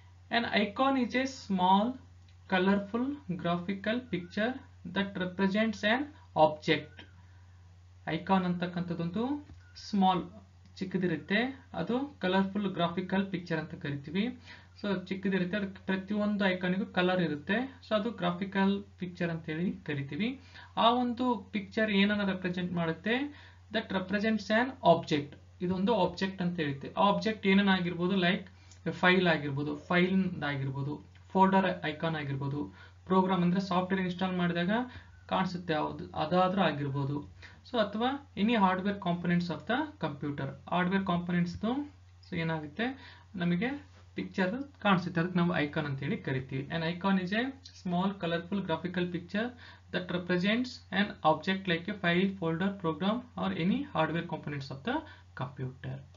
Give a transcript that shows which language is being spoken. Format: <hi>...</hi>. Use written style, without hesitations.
<en>An icon is a small colorful graphical picture that represents an object.</en> <kn>Icon ಅಂತಕ್ಕಂಥದ್ದೊಂದು small ಚಿಕ್ಕದಿರುತ್ತೆ, ಅದು colourful graphical picture ಅಂತ ಕರಿತೀವಿ. So ಚಿಕ್ಕದಿರುತ್ತೆ, ಅದಕ್ಕೆ ಪ್ರತಿಯೊಂದು ಐಕಾನಿಗೂ colour ಇರುತ್ತೆ. So ಅದು ಗ್ರಾಫಿಕಲ್ ಪಿಕ್ಚರ್ ಅಂತ ಹೇಳಿ ಕರಿತೀವಿ. ಆ ಒಂದು ಪಿಕ್ಚರ್ ಏನನ್ನ ರೆಪ್ರೆಸೆಂಟ್ ಮಾಡುತ್ತೆ?</kn> <en>That represents an object.</en> <kn>ಇದೊಂದು ಆಬ್ಜೆಕ್ಟ್ ಅಂತ ಹೇಳುತ್ತೆ. ಆ ಆಬ್ಜೆಕ್ಟ್ ಏನನ್ನಾಗಿರ್ಬೋದು, ಲೈಕ್ ಫೈಲ್ ಆಗಿರ್ಬೋದು, ಫೈಲ್ ಆಗಿರ್ಬೋದು, ಫೋಲ್ಡರ್ ಐಕಾನ್ ಆಗಿರ್ಬೋದು, ಪ್ರೋಗ್ರಾಮ್ ಅಂದ್ರೆ ಸಾಫ್ಟ್ವೇರ್ ಇನ್ಸ್ಟಾಲ್ ಮಾಡಿದಾಗ ಕಾಣಿಸುತ್ತೆ ಯಾವುದು ಅದಾದ್ರೂ ಆಗಿರ್ಬೋದು. ಸೊ ಅಥವಾ</kn> <en>Any hardware components of the computer.</en> <kn>Hardware components so ಏನಾಗುತ್ತೆ, ನಮಗೆ ಪಿಕ್ಚರ್ ಕಾಣಿಸುತ್ತೆ, ಅದಕ್ಕೆ ನಾವು ಐಕಾನ್ ಅಂತ ಹೇಳಿ ಕರಿತೀವಿ.</kn> <en>an icon is a small colorful graphical picture that represents an object like a file, folder, program or any hardware components of the computer.</en>